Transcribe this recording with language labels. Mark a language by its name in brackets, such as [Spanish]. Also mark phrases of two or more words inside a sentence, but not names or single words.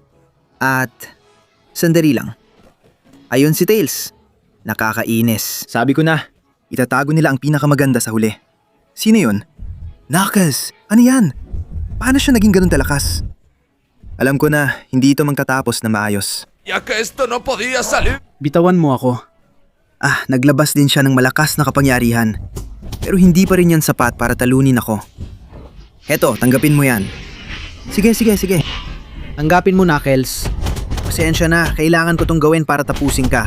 [Filipino] At sandali lang. Ayun si Tails. Nakakainis. Sabi ko na, itatago nila ang pinakamaganda sa huli. Sino yun? Knuckles! Ano yan? Paano siya naging ganun talakas? Alam ko na, hindi ito magtatapos na maayos. [Spanish] Ya que esto no podía salir. [Filipino] Bitawan mo ako. Naglabas din siya ng malakas na kapangyarihan. Pero hindi pa rin yan sapat para talunin ako. Heto, tanggapin mo yan. Sige. Tanggapin mo, Knuckles. Pasensya na, kailangan ko tong gawin para tapusin ka.